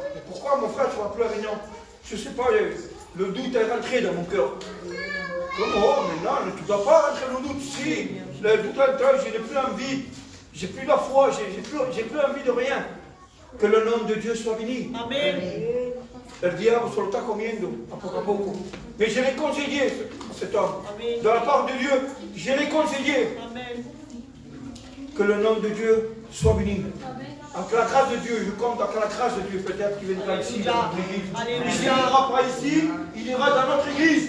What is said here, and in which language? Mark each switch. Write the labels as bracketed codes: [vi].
[fr] Mais pourquoi mon frère, tu ne vas plus à la réunion? Je ne sais pas, le doute est rentré dans mon cœur. Comment? Mais non, tu ne dois pas rentrer le doute. Si, le doute est rentré, je n'ai plus envie. J'ai plus la foi, j'ai plus envie de rien. Que le nom de Dieu soit béni. Amen. [es] El diable se lo está comiendo a poco. [fr] Mais je l'ai conseillé, cet homme. Amen. De la part de Dieu, je l'ai conseillé. Amen. Que le nom de Dieu soit béni. Avec la grâce de Dieu, je compte avec la grâce de Dieu, peut-être qu'il viendra ici dans notre église. Il ne viendra pas ici, il ira dans notre église.